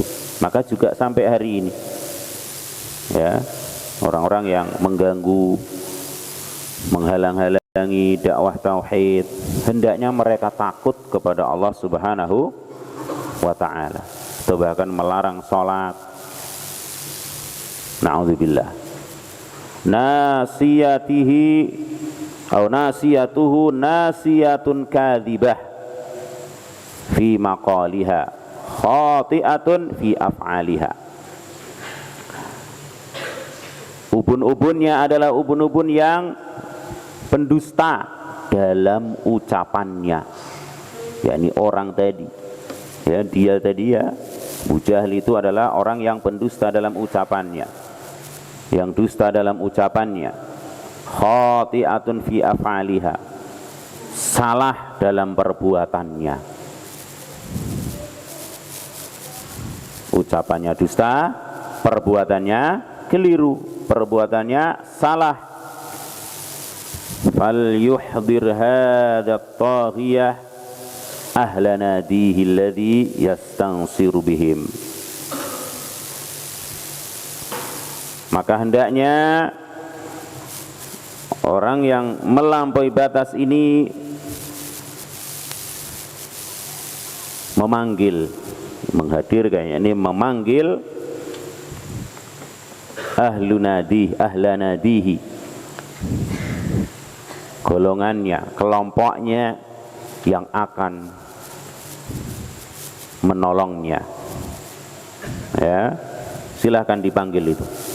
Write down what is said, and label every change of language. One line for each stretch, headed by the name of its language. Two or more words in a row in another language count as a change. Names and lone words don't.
Indonesian: Maka juga sampai hari ini, ya, orang-orang yang mengganggu, menghalang-halangi dakwah tauhid, hendaknya mereka takut kepada Allah
Arabic: سبحانه وتعالى,
Indonesian: atau bahkan melarang salat. Na'udzubillah.
Arabic: Nasiyatihi atau ناصيته ناصية كاذبة في مقالها خاطئة في أفعالها.
Indonesian: Ubun-ubunnya adalah ubun-ubun yang pendusta dalam ucapannya, yakni orang tadi, ya, dia tadi, ya, Abu Jahal itu adalah orang yang pendusta dalam ucapannya, yang dusta dalam ucapannya.
Arabic: خاطئة في أفعالها,
Indonesian: salah dalam perbuatannya, ucapannya dusta, perbuatannya keliru, perbuatannya salah.
Arabic: فليحضر هذا الطاغية أهل ناديه الذي يستنصر بهم.
Indonesian: Maka hendaknya orang yang melampaui batas ini memanggil, menghadirkan, ini memanggil
Arabic: أهل ناديه,
Indonesian: golongannya, kelompoknya yang akan menolongnya, ya, silahkan dipanggil itu.